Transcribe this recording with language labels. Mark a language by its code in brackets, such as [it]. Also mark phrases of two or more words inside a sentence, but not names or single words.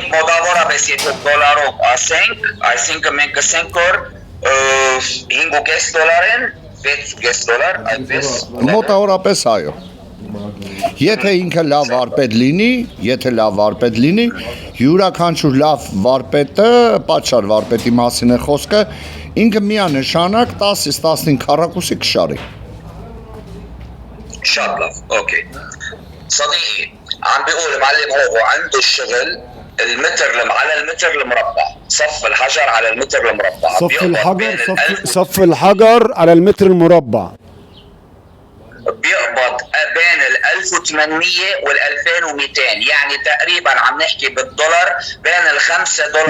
[hy] Մոտավորապես եթե դոլարով ասենք, այսինքն մենք ասենք որ 5.5 դոլարեն 6 դոլար, այդպես։ Մոտավորապես այո։ Եթե ինքը լավ վարպետ լինի, յուրաքանչյուր լավ վարպետը, պատշար վարպետի մասին է խոսքը, ինքը միանշանակ 10-ից 15 քառակուսի կշարի։ [ar] شاء الله اوكي صديقي عم بيقول معلم هو عنده الشغل المتر على المتر المربع صف الحجر على المتر المربع صف الحجر على المتر المربع بيقبض بين ال 1800 وال 2200 يعني تقريبا عم نحكي بالدولار بين ال 5 دولار.